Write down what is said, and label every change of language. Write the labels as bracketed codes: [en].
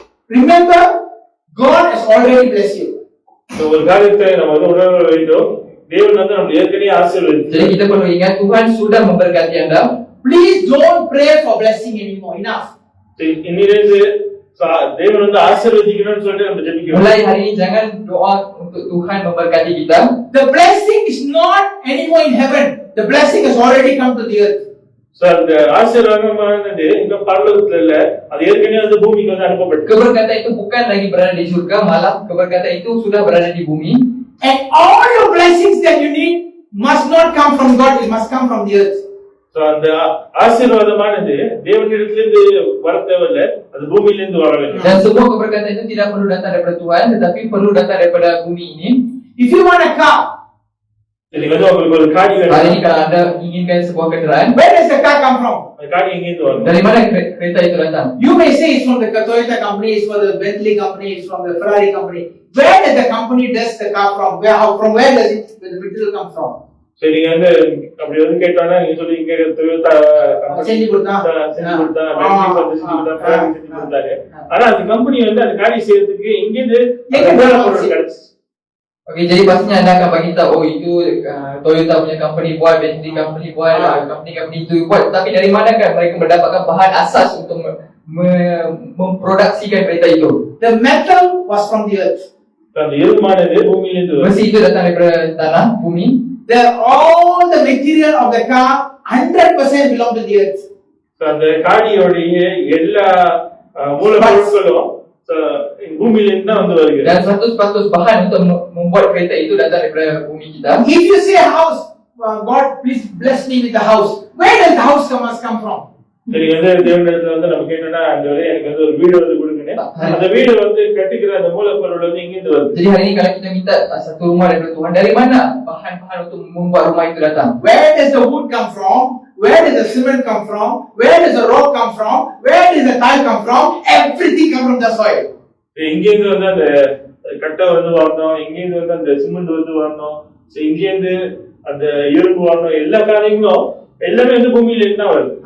[en] Remember, God has already blessed you. [ta] ஒரு காரியத்தை நம்ம வந்து உணர வேண்டும். தேவன் வந்து நம்ம ஏற்கனவே ஆசீர்வதித்தார். [ms] Jadi kita perlu ingat Tuhan sudah memberkati Anda. [en] Please don't pray for blessing anymore. Enough. [ta] இன்னிலிருந்து தேவன் வந்து ஆசீர்வதிக்கணும்னு சொல்லிட்டு நம்ம ஜெபிக்கணும். [ms] Mulai hari ini jangan doa untuk Tuhan memberkati kita. [en] The blessing is not anymore in heaven. The blessing has already come to the earth. [ta] So அந்த ஆசீர்வாதமானது இந்த பரலோகத்துல இல்ல, அது ஏற்கனவே வந்து பூமிக்கு வந்து அனுப்பப்பட்டது. [ms] Keberkatan itu bukan lagi berada di surga, malah keberkatan itu sudah berada di bumi. [en] And all your blessings that you need must not come from God, it must come from the earth. [ta] So அந்த ஆசீர்வாதமானது தேவனிடத்திலிருந்து வர தேவையில்ல, அது பூமியிலிருந்து வர வேண்டும். [ms] Dan semua keberkatan itu tidak perlu datang daripada Tuhan, tetapi perlu datang daripada bumi ini. [en] If you want a car, [ta] நீங்க வந்து உங்களுக்கு ஒரு காடி வேணும். [ms] Hari ini kalau Anda inginkan sebuah kenderaan, [en] where does the car come from? [ta] அந்த காடி எங்கிருந்து வரும்? [ms] dari mana kereta itu datang? [en] You may say it's from the Toyota company, it's from the Bentley company, it's from the Ferrari company. Where does the company does the car from? From where does the material come from? [ta] சரி, நீங்க வந்து அப்படி வந்து கேட்டானா நீங்க சொல்லுவீங்க Toyota company செஞ்சு கொடுத்தா, Bentley வந்து செஞ்சு கொடுத்தா, Ferrari செஞ்சு கொடுத்தாரு. ஆனா அந்த கம்பெனி வந்து அந்த காடி செய்யறதுக்கு எங்கிருந்து பொருள் கிடைச்சு? [ms] Okey, jadi pastinya Anda akan bagi tahu, oh itu Toyota punya company buat, Bentley company buat, company itu buat. Tapi dari mana kan mereka mendapatkan bahan asas untuk memproduksikan kereta itu? [en] The metal was from the earth. [ta] அந்த இரும்பானது பூமியிலிருந்து [ms] Besi itu datang daripada tanah, bumi. [en] All the material of the car 100% belong to the earth. [ta] அந்த காடியோடைய எல்லா மூலப்பொருட்களும் பூமியிலிருந்து தான் வந்து வருகிறது. [ms] Dan 100% bahan untuk membuat kereta itu datang daripada bumi kita. [en] If you say a house, God please bless me with the house. Where does the house come from? [ta] சரி, வந்து தேவனிடத்துல வந்து நம்ம கேட்டோம்னா ஆண்டவரே எனக்கு வந்து ஒரு வீடு வந்து கொடுங்க. அந்த வீடு வந்து கட்டிக்கிற அந்த மூலப்பொருள் வந்து எங்கிருந்து வருது? [ms] Jadi hari ini kalau kita minta satu rumah daripada Tuhan, dari mana bahan-bahan untuk membuat rumah itu datang? [en] Where does the wood come from? Where does the cement come from? Where does the rock come from? Where does the tile come from? Everything comes from the soil. [ta] இங்கிருந்து வந்து அந்த கட்டை வந்து வரணும், இங்கிருந்து வந்து அந்த cement வந்து வரணும், இங்கிருந்து அந்த இரும்பு வரணும், எல்லா காரியங்களும் எல்லாமே வந்து பூமியில இருந்து தான் வருது.